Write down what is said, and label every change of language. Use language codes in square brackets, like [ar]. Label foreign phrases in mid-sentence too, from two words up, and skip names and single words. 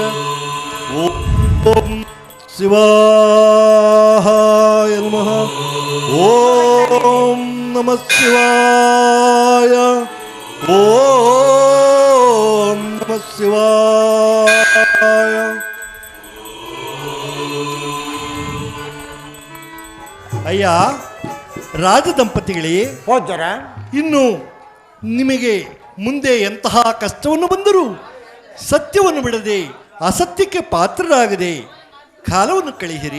[sa] ಓಂ ಶಿವಾಯ ನಮಃ. ಓಂ ನಮಃ ಶಿವಾಯ. ಓಂ ನಮಃ ಶಿವಾಯ. [kn] ಅಯ್ಯ ರಾಜದಂಪತಿಗಳೇ, ಹೋದರ ಇನ್ನು ನಿಮಗೆ ಮುಂದೆ ಎಂತಹ ಕಷ್ಟವನ್ನು ಬಂದರೂ ಸತ್ಯವನ್ನು ಬಿಡದೆ ಅಸತ್ಯಕ್ಕೆ ಪಾತ್ರರಾಗದೆ ಕಾಲವನ್ನು ಕಳೆಯಿರಿ.